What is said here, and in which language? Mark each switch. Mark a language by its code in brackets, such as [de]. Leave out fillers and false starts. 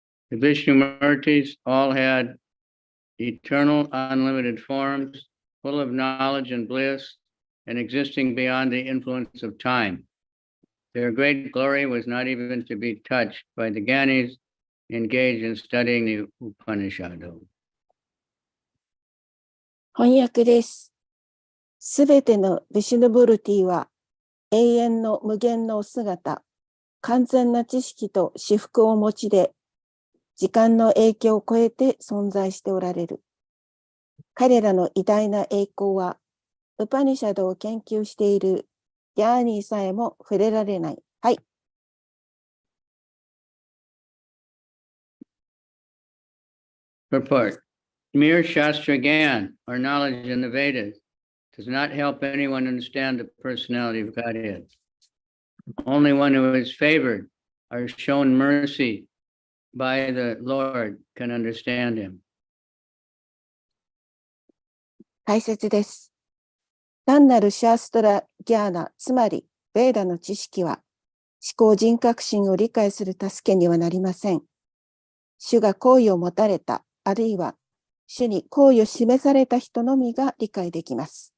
[en] The Vishnumurtis all had eternal, unlimited forms, full of knowledge and bliss, and existing beyond the influence of time. Their great glory was not even to be touched by the Gyanis engaged in studying the Upanishad. [ja] 翻訳です。すべてのヴィシュヌブルティは永遠の無限の姿、完全な知識と至福をお持ちで、時間の影響を超えて存在しておられる。彼らの偉大な栄光は、ウパニシャドを研究しているギャーニーさえも触れられない。はい。 [en] Purport. Mere Shastra Gyan, or knowledge in the Vedas, does not help anyone understand the personality of Godhead. Only one who is favored or shown mercy by the Lord can understand him. [ja] 解説です。単なるシャーストラ・ギャーナ、つまりベーダの知識は、思考人格心を理解する助けにはなりません。主が好意を持たれた、あるいは主に好意を示された人のみが理解できます。